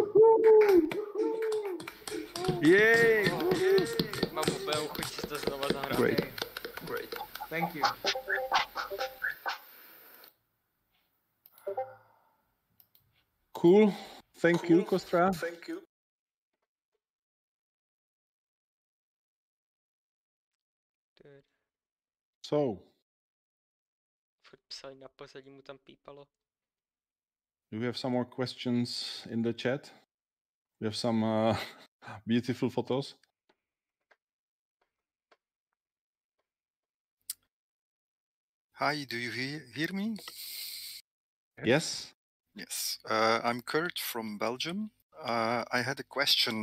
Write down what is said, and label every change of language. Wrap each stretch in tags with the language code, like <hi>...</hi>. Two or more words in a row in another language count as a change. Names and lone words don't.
<cs>Yay! Mám úplnou chuť si to znova zahrát.</cs> <en>Great. Thank you. Cool. Thank you, Kostra. Thank you. So,</en> <cs>Furt psali na pozadí, mu tam pípalo.</cs> <en>do we have some more questions in the chat? We have some beautiful photos. Hi, do you hear me? Yes. Yes. I'm Kurt from Belgium. I had a question.</en>